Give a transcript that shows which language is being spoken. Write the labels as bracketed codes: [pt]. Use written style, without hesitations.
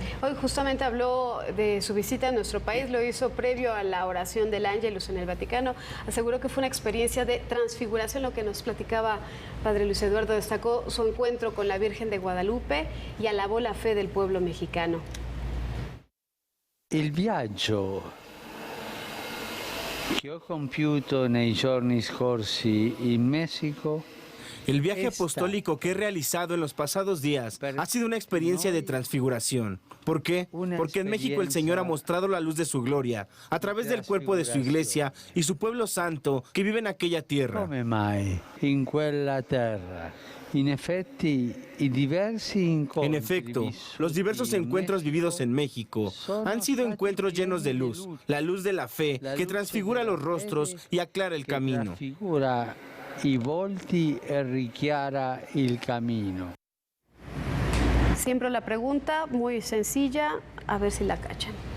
[es] Hoy justamente habló de su visita a nuestro país, lo hizo previo a la oración del Ángelus en el Vaticano. Aseguró que fue una experiencia de transfiguración, lo que nos platicaba Padre Luis Eduardo. Destacó su encuentro con la Virgen de Guadalupe y alabó la fe del pueblo mexicano. [it] Il viaggio che ho compiuto nei giorni scorsi in Messico. [es] El viaje apostólico que he realizado en los pasados días ha sido una experiencia de transfiguración. ¿Por qué? Porque en México el Señor ha mostrado la luz de su gloria a través del cuerpo de su iglesia y su pueblo santo que vive en aquella tierra. [it] Come mai in quella terra? [es] En efecto, los diversos encuentros vividos en México han sido encuentros llenos de luz, la luz de la fe que transfigura los rostros y aclara el camino. [it] Transfigura i volti e richiara il cammino. [es] Siempre la pregunta, muy sencilla, a ver si la cachan.